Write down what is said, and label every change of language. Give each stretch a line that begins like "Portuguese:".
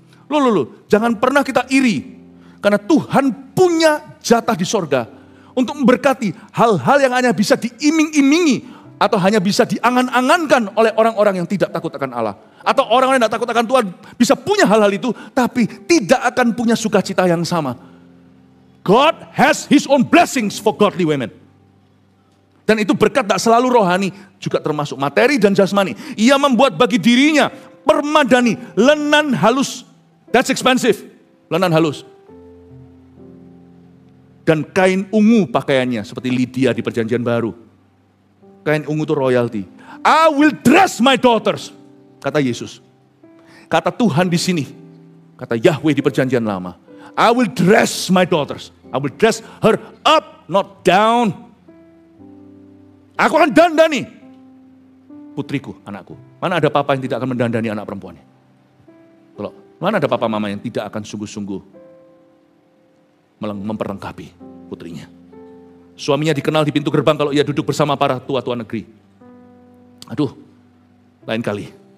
Indonesian: Loh, jangan pernah kita iri. Karena Tuhan punya jatah di sorga untuk memberkati hal-hal yang hanya bisa diiming-imingi atau hanya bisa diangan-angankan oleh orang-orang yang tidak takut akan Allah. Atau orang-orang yang tidak takut akan Tuhan bisa punya hal-hal itu tapi tidak akan punya sukacita yang sama.
English: God has His own blessings for godly women.
Indonesian: Dan itu berkat tak selalu rohani, juga termasuk materi dan jasmani. Ia membuat bagi dirinya permadani, lenan halus.
English: That's expensive,
Indonesian: lenan halus. Dan kain ungu pakaiannya, seperti Lydia di perjanjian baru. Kain ungu itu royalty.
English: I will dress my daughters,
Indonesian: kata Yesus. Kata Tuhan di sini, kata Yahweh di perjanjian lama.
English: I will dress my daughters. I will dress her up, not down.
Indonesian: Aku akan dandani putriku, anakku. Mana ada papa yang tidak akan mendandani anak perempuannya? Kalau mana ada papa mama yang tidak akan sungguh-sungguh memperlengkapi putrinya? Suaminya dikenal di pintu gerbang kalau ia duduk bersama para tua-tua negeri. Aduh, lain kali.